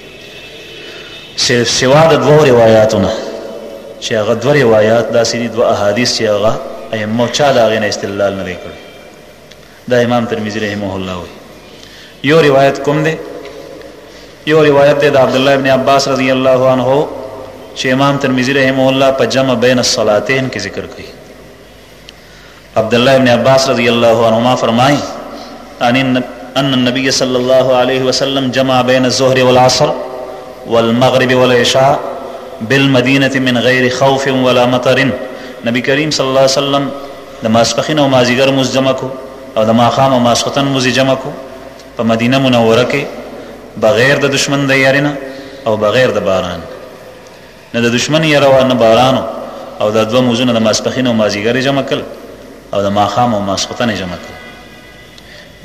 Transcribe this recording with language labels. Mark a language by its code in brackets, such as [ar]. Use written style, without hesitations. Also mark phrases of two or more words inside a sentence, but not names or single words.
[ps] سوا د دوه روایاتو نه، چې هغه دوه روایات داسې دي دوه احادیث چې هغه ائمه چا د هغې نه استدلال نه دی کړی. دا امام ترمذي رحمه الله وایي. یو روایت کوم دی؟ یو روایت دی د عبدالله ابن عباس [ar] رضی الله عنه [ps] چې امام ترمذي رحمه الله په [ar] جمع بین الصلاتین [ps] کې ذکر کوي. [ar] عبدالله ابن عباس رضی الله عنهما فرمائیں ان النبي صلی اللہ علیہ وسلم جمع بین الظہر والعصر والمغرب والعشاء بالمدینة من غیر خوف ولا مطر. [ps] نبی کریم [ar] صلی اللہ علیہ وسلم [ps] د ماسپخین او مازیګر مونځ جمع کو او د ماښام او ماسخوتن مونځ جمع کو په مدینه منوره کې بغیر د دشمن د یاري نه او بغیر د باران نه د دشمن یاره وه نه بارانو او دا دوه موزونه د ماسپښین او مازدیګر جمع کړل او د ماښام او ماسخوتن جمع کړل.